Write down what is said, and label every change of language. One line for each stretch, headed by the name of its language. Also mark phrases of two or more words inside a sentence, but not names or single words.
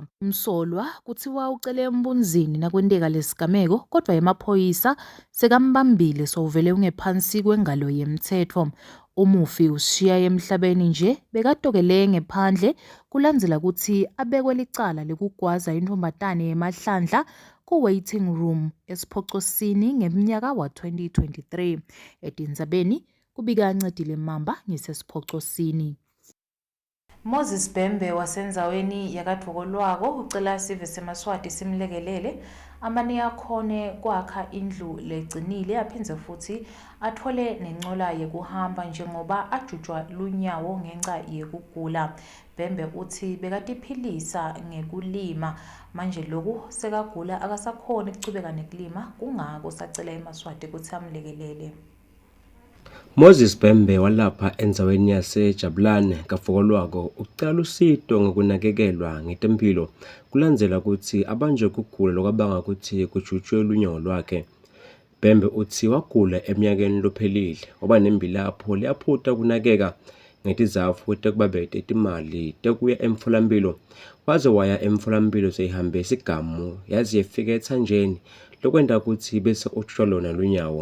Swati: Umsolwa kuthiwa ucele embunzini nakwenteka lesigameko kodwa emaphoyisa sekambambile sowuvele ungephansi kwengalo yemthetho. Umufi ushiya emhlabeni nje bekatokele ngephandle kulandzela ukuthi abekwe licala lekugwaza intombatane emahlandla ku-waiting room esiphocosini ngeminyaka wa-2023. Etindzabeni kubika Ncedile Mamba ngisesiphocosini. Moses Bhembe wasendzaweni yakadvokolwako ucela sive seMaswati simlekelele amane akhone kwakha indlu legcinile aphindze futhi athole nencola yekuhamba njengoba ajujwa lunyawo ngenxa yekugula. Bhembe uthi bekatiphilisa ngekulima manje loku sekagula akasakhona ukuchubeka nekulima kungako sacela eMaswati ukuthi amlekelele. Moses Bhembe walapha endzaweni yaseJabulane kaVokolwako ucela usizo ngokunakekelwa ngetempilo kulandzela ukuthi abanjwe kugula lokabanga ukuthi kujutshwe lunyawo lwakhe. Bhembe uthi wagula eminyakeni lophelile waba nembilapho liyaphutha kunakeka ngetizatfu tekubabete imali tekuya emtholampilo waze waya emtholampilo seyihambe isigamu yazi yefika ethanjeni lokwenda ukuthi bese ujutshwa lona lunyawo.